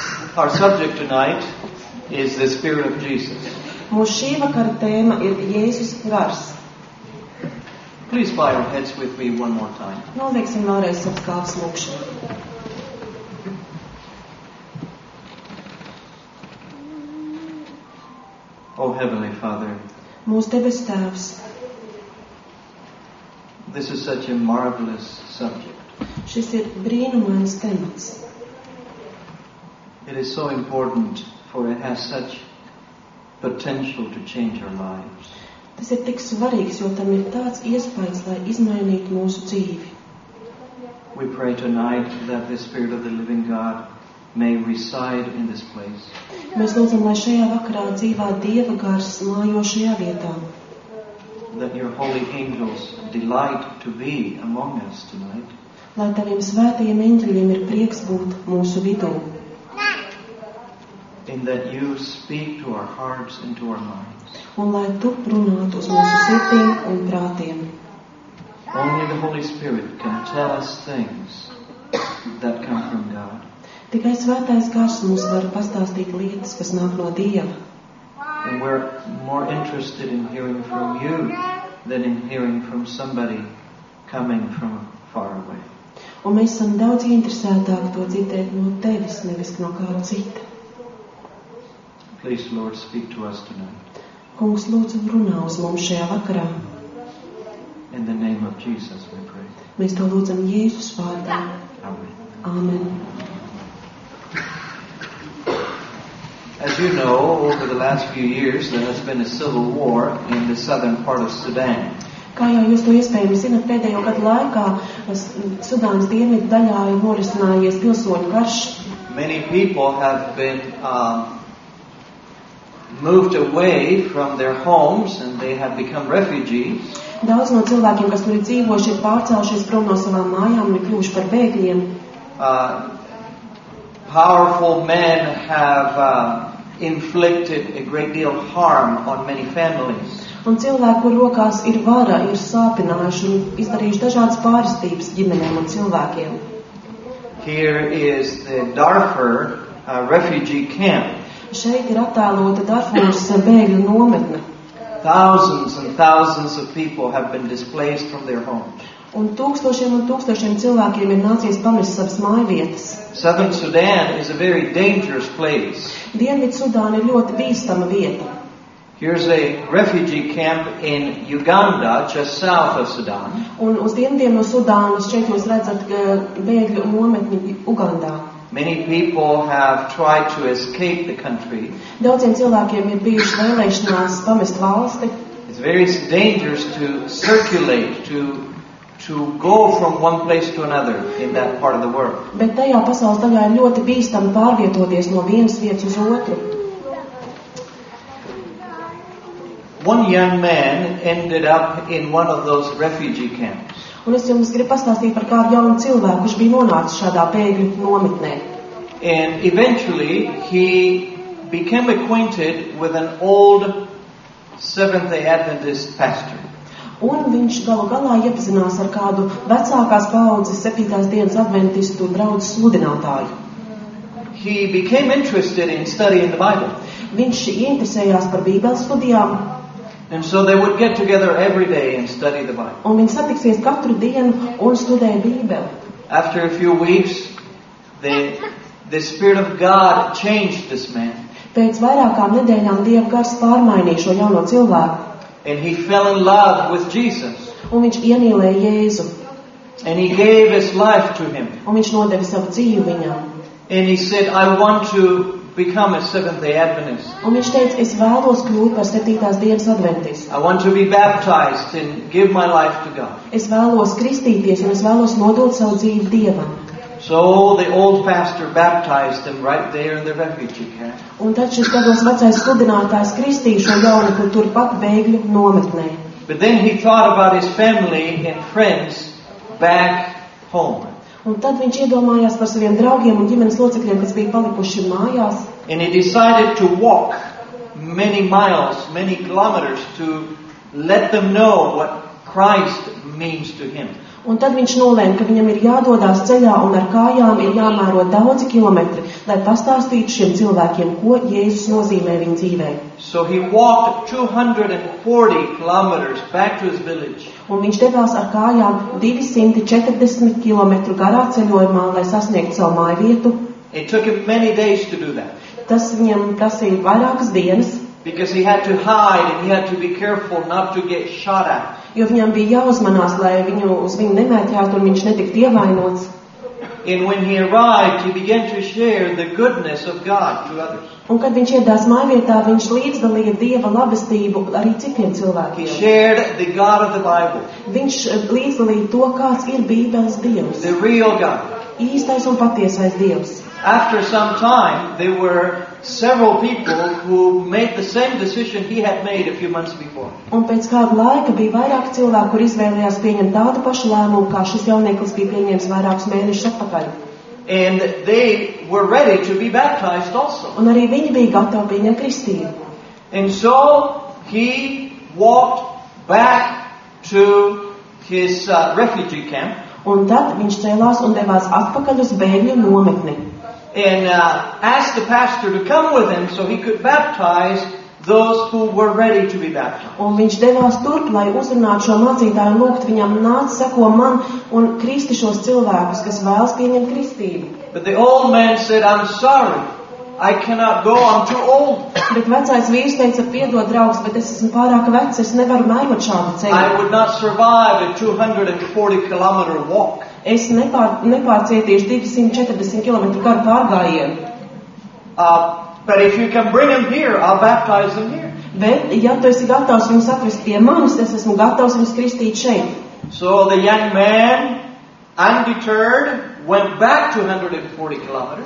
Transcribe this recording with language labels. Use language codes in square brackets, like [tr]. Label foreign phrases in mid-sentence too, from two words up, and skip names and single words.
[en] Our subject tonight is the Spirit of Jesus. [lv] Mūsu šī vakara tēma ir Jēzus gars. [en] Please bow your heads with me one more time. [lv] Noliksim vēlreiz savas kāpes lūkšanu. [en] Oh, Heavenly Father, [lv] Mūsu debes Tēvs, [en] this is such a marvelous subject. [lv] šis ir brīnumains temats. [en] It is so important, for it has such potential to change our lives. [lv] Tas ir tik svarīgs, jo tam ir tāds iespējas, lai izmainītu mūsu dzīvi. [en] We pray tonight that the Spirit of the living God may reside in this place. [lv] Mēs lūdzam, lai šajā vakarā dzīvā Dieva gars mājo šajā vietā. [en] That your holy angels delight to be among us tonight. [lv] Lai taviem svētajiem eņģeļiem ir prieks būt mūsu vidū. [en] In that you speak to our hearts and to our minds. [lv] Un lai tu runātu uz mūsu sirdīm un prātiem. [en] Only the Holy Spirit can tell us things that come from God. [lv] Tikai svētais gars mums var pastāstīt lietas, kas nāk no Dieva. [en] And we're more interested in hearing from you than in hearing from somebody coming from far away. [lv] Un mēs esam daudz interesētāki to dzirdēt no tevis, nevis no kāda cita. [en] Please, Lord, speak to us tonight. [lv] Kungs, lūdzu, runā uz mums šajā vakarā. [en] In the name of Jesus we pray. [lv] Mēs to lūdzam Jēzus vārdā. [en] Amen. [lv] Āmen. [en] As you know, over the last few years there has been a civil war in the southern part of Sudan. [lv] Kā jau jūs to iespējams zināt, pēdējo gadu laikā Sudānas dienvidu daļā ir norisinājies pilsoņu karš. [en] Many people have been moved away from their homes and they have become refugees. [lv] Daudz no cilvēkiem, kas tur ir dzīvojuši, ir pārcēlušies prom no savām mājām un ir kļuvuši par bēgļiem. [en] Powerful men have inflicted a great deal of harm on many families. [lv] Un cilvēki, kur rokās ir vara, ir sāpinājuši un izdarījuši dažādas pārestības ģimenēm un cilvēkiem. [en] Here is the Darfur refugee camp. [lv] Šeit ir attēlota Darfūras bēgļu nometne. [en] Thousands and thousands of people have been displaced from their homes. [lv] Un tūkstošiem cilvēkiem ir nācies pamest savas mājvietas. [en] Southern Sudan is a very dangerous place. [lv] Dienvidu Sudāna ir ļoti bīstama vieta. [en] Here's a refugee camp in Uganda, just south of Sudan. [lv] Un uz dienvidiem no Sudānas šeit jūs redzat bēgļu nometni Ugandā. [en] Many people have tried to escape the country. [lv] Daudziem cilvēkiem ir bijuši vēlēšanās pamest valsti. [en] It's very dangerous to circulate, to go from one place to another in that part of the world. [lv] Bet tajā pasaules daļā ir ļoti bīstami pārvietoties no vienas vietas uz otru. [en] One young man ended up in one of those refugee camps. [lv] Un es jums gribu pastāstīt par kādu jaunu cilvēku, kurš bija nonācis šādā bēgļu nometnē. [en] And eventually he became acquainted with an old Seventh-day Adventist pastor. [lv] Un viņš galu galā iepazinās ar kādu vecākās paaudzes 7. dienas adventistu draudzes sludinātāju. [en] He became interested in studying the Bible. [lv] Viņš interesējās par Bībeles studijām. [en] And so they would get together every day and study the Bible. [lv] Un viņi satiksies katru dienu un studēja Bībeli. [en] After a few weeks, the Spirit of God changed this man. [lv] Pēc vairākām nedēļām Dieva gars pārmainīja šo jauno cilvēku. [en] And he fell in love with Jesus. [lv] Un viņš iemīlēja Jēzu. [en] And he gave his life to him. [lv] Un viņš nodeva savu dzīvi viņam. [en] And he said, I want to become a Seventh-day Adventist. [lv] Un viņš teica, es vēlos kļūt par 7. dienas adventistu. [en] I want to be baptized and give my life to God. [lv] Es vēlos kristīties un es vēlos nodot savu dzīvi Dievam. [en] So the old pastor baptized him right there in the refugee camp. [lv] Un tad šis gados vecais sludinātājs kristīja šo jaunekli turpat bēgļu nometnē. [en] But then he thought about his family and friends back home. [lv] Un tad viņš iedomājās par saviem draugiem un ģimenes locekļiem, kas bija palikuši mājās. [en] And he decided to walk many miles, many kilometers to let them know what Christ means to him. [lv] Un tad viņš nolēma, ka viņam ir jādodās ceļā un ar kājām ir jāmēro daudzi kilometri, lai pastāstītu šiem cilvēkiem, ko Jēzus nozīmē viņa dzīvē. [en] So he walked 240 kilometers back to his village. [lv] Un viņš devās ar kājām 240 kilometru garā ceļojumā, lai sasniegtu savu mājvietu. [en] It took him many days to do that. [lv] Tas viņam prasīja vairākas dienas, [en] Because he had to hide and he had to be careful not to get shot at. [lv] jo viņam bija jāuzmanās, lai uz viņu nemēķētu un viņš netiktu ievainots. [en] And when he arrived, he began to share the goodness of God to others. [lv] Un kad viņš iedās mājvietā, viņš līdzdalīja Dieva labestību arī citiem [en] He [lv] cilvēkiem. [en] shared the God of the Bible, [lv] Viņš līdzdalīja to, kāds ir Bībeles Dievs, [en] the real God. [lv] īstais un patiesais Dievs. [en] After some time, there were several people who made the same decision he had made a few months before. [lv] Un pēc kāda laika bija vairāk cilvēku, kur izvēlējās pieņemt tādu pašu lēmumu, kā šis jaunieklis bija pieņēmis vairākus mēnešus atpakaļ. [en] And they were ready to be baptized also. [lv] Un arī viņi bija gatavi pieņemt kristību. [en] And so he walked back to his refugee camp [lv] Un tad viņš cēlās un devās atpakaļ uz bēgļu nometni. [en] and asked the pastor to come with him so he could baptize those who were ready to be baptized. [lv] Un viņš devās turp, lai uzrunātu šo mācītāju un lūgtu viņam nāc, seko man un kristi šos cilvēkus, kas vēlas pieņemt kristību. [en] But the old man said, I'm sorry, I cannot go, I'm too old. [lv] Bet vecais vīrs teica, piedod draugs, bet es esmu pārāk vecs, es nevaru mērot šādu [en] I [lv] ceļu. [en] would not survive a 240-kilometer walk. [lv] Es nepārcietīšu 240 km garu pārgājienu. [en] But if you can bring him here, I'll baptize him here. [lv] Bet, ja tu esi gatavs viņus atvest pie manis, es esmu gatavs viņus kristīt šeit. [en] So the young man, undeterred, went back 240 kilometers.